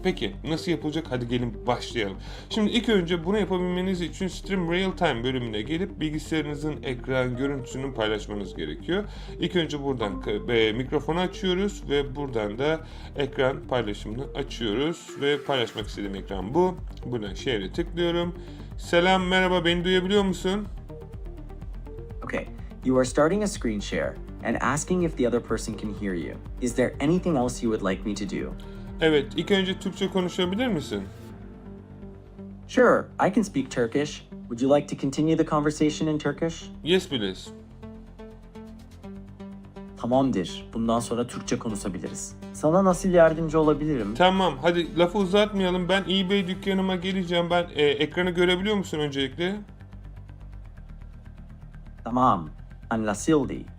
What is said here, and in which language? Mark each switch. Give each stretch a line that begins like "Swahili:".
Turkish: Peki nasıl yapılacak? Hadi gelin başlayalım. Şimdi ilk önce bunu yapabilmeniz için Stream Real Time bölümüne gelip bilgisayarınızın ekran görüntüsünü paylaşmanız gerekiyor. İlk önce buradan mikrofonu açıyoruz ve buradan da ekran paylaşımını açıyoruz ve paylaşmak istediğim ekran bu. Buradan share'e tıklıyorum. Selam, merhaba, beni duyabiliyor musun?
English: Okay, you are starting a screen share and asking if the other person can hear you. Is there anything else you would like me to do?
Turkish: Evet, ilk önce Türkçe konuşabilir misin?
English: Sure, I can speak Turkish. Would you like to continue the conversation in Turkish? Yes please.
Turkish: Tamamdır. Bundan sonra Türkçe konuşabiliriz. Sana nasıl yardımcı olabilirim? Tamam, hadi lafı uzatmayalım. Ben eBay dükkanıma geleceğim. Ben ekranı görebiliyor musun öncelikle? Tamam. Anlaşıldı.